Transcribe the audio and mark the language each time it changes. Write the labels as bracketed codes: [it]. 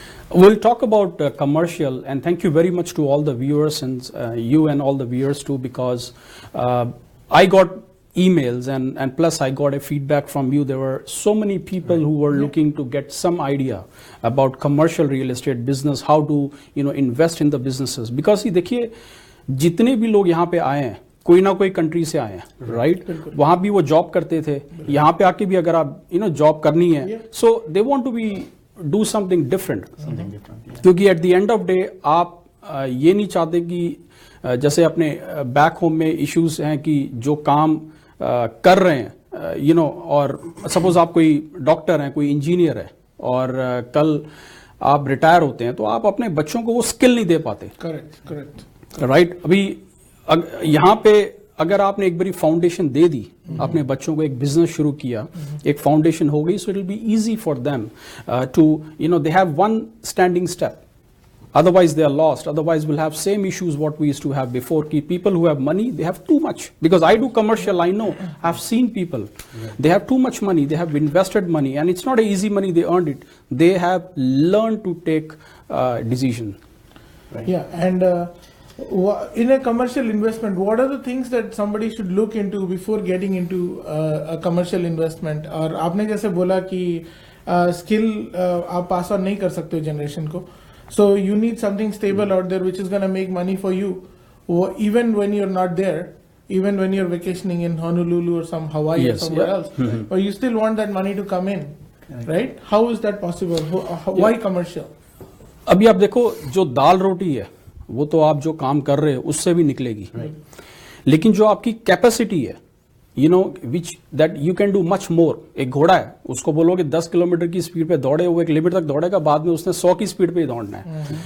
[en] We'll talk about commercial, and thank you very much to all the viewers and you and all the viewers too, because I got emails and plus I got a feedback from you. There were so many people who were looking to get some idea about commercial real estate business, how to invest in the businesses. [hi] Because देखिए जितने भी लोग यहाँ पे आए हैं कोई ना कोई कंट्री से आए हैं, राइट? वहाँ भी वो जॉब करते थे, यहाँ पे आके भी अगर आप जॉब करनी है, सो दे want to be do something different, क्योंकि at the end of day आप ये नहीं चाहते कि जैसे अपने बैक होम में इश्यूज हैं कि जो काम कर रहे हैं और सपोज आप कोई डॉक्टर हैं, कोई इंजीनियर है और कल आप रिटायर होते हैं तो आप अपने बच्चों को वो स्किल नहीं दे पाते। [en] Correct right. अभी यहाँ पे अगर आपने एक बारी फाउंडेशन दे दी, अपने बच्चों को एक बिजनेस शुरू किया, एक फाउंडेशन हो गई, so it will be easy for them to they have one standing step, otherwise they are lost, otherwise we'll have same issues what we used to have before. People who have money, they have too much, because I do commercial, I know, I've seen people, they have too much money, they have invested money, and it's not a easy money they earned it, they have learned to take decision. Right. Yeah, and in a commercial investment, what are the things that somebody should look into before getting into a commercial investment? और आपने जैसे बोला कि skill आप pass on नहीं कर सकते हो generation को, so you need something stable out there which is going to make money for you, even when you're not there, even when you're vacationing in Honolulu or some Hawaii or somewhere else, but you still want that money to come in, right? How is that possible? Why commercial? [hi] अभी आप देखो जो दाल रोटी है वो तो आप जो काम कर रहे हो उससे भी निकलेगी, लेकिन जो आपकी कैपेसिटी है which that you can do much more. एक घोड़ा है, उसको बोलोगे 10 किलोमीटर की स्पीड पे दौड़े, वो एक लिमिट तक दौड़ेगा, बाद में उसने 100 की स्पीड पे ही दौड़ना है।